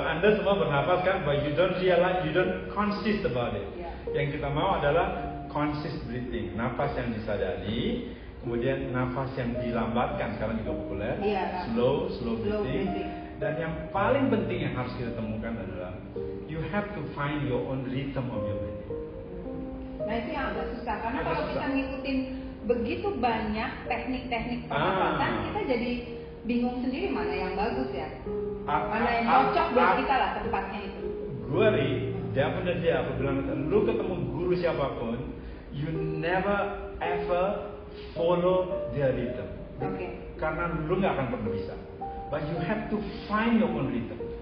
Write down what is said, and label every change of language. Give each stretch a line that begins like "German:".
Indonesian: Anda semua bernapas kan,
English: but you don't realize, you don't conscious about it.
Indonesian: Yang kita mau adalah conscious breathing, nafas yang disadari, kemudian nafas yang dilambatkan sekarang juga populer, slow breathing. Dan yang paling penting yang harus kita temukan adalah
English: you have to find your own rhythm of your breathing.
Indonesian: Nah itu yang agak susah karena kalau kita ngikutin begitu banyak teknik-teknik pernapasan, kita jadi bingung sendiri mana yang bagus ya, mana yang cocok buat kita lah tempatnya itu. Gue definitely aku bilang, lu ketemu guru siapapun,
English: you never ever follow their rhythm.
Indonesian: Karena lu nggak akan pernah bisa.
English: But you have to find your own rhythm.